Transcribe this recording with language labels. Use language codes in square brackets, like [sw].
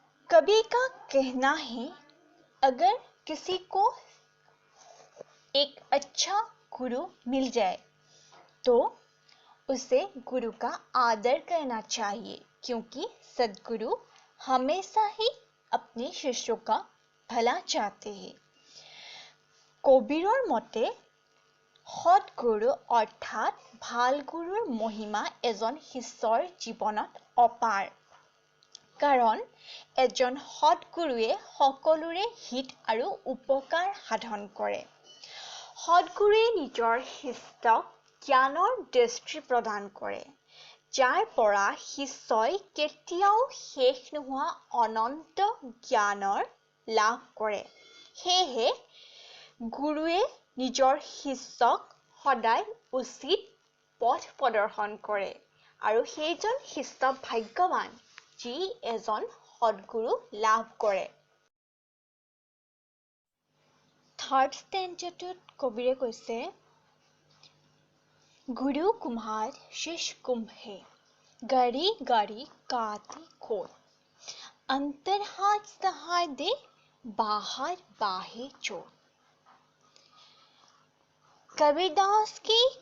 [hi] कवि का कहना है, अगर किसी को एक अच्छा गुरु मिल जाए तो उसे गुरु का आदर करना चाहिए, क्योंकि सद्गुरु हमेशा ही अपने शिष्यों का भला चाहते हैं। [as] কবিৰৰ মতে সৎগুৰু অৰ্থাৎ ভাল গুৰুৰ মহিমা এজন শিষ্যৰ জীৱনত অপাৰ, কাৰণ এজন সৎগুৰুৱে সকলোৰে হিত আৰু উপকাৰ সাধন কৰে। সৎগুৰুৱে নিজৰ শিষ্যক জ্ঞানৰ দৃষ্টি প্ৰদান কৰে, যাৰ পৰা শিষ্যই কেতিয়াও শেষ নোহোৱা অনন্ত জ্ঞানৰ লাভ কৰে। সেয়েহে গুৰুৱে নিজৰ শিষ্যক সদায় উচিত পথ প্ৰদৰ্শন কৰে, আৰু সেইজন শিষ্য ভাগ্যৱান যি এজন সৎগুৰু লাভ কৰে। থাৰ্ড ষ্টেঞ্জাটোত কবিৰে কৈছে, [hi] गुरु कुम्हार शिष्य कुंभ है, गड़ी गड़ी काती खोल, अंतर हाथ सहाय दे, बाहर बाहे चोर। कबीरदास की